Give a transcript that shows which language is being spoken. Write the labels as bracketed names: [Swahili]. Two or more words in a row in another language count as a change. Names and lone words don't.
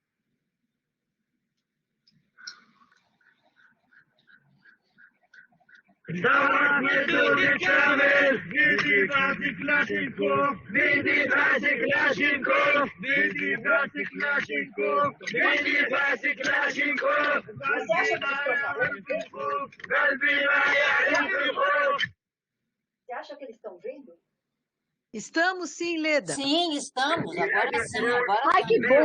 [Arabic] ثورة ميدون الكامل بيدي باسي كلاشينكوف بيدي باسي كلاشينكوف بيدي باسي كلاشينكوف بيدي باسي كلاشينكوف قلبي ما يعرف الخوف. [Portuguese] Você acha que eles estão vendo? Estamos sim, Leda. Sim, estamos. Agora sim. Agora Ai, que bom!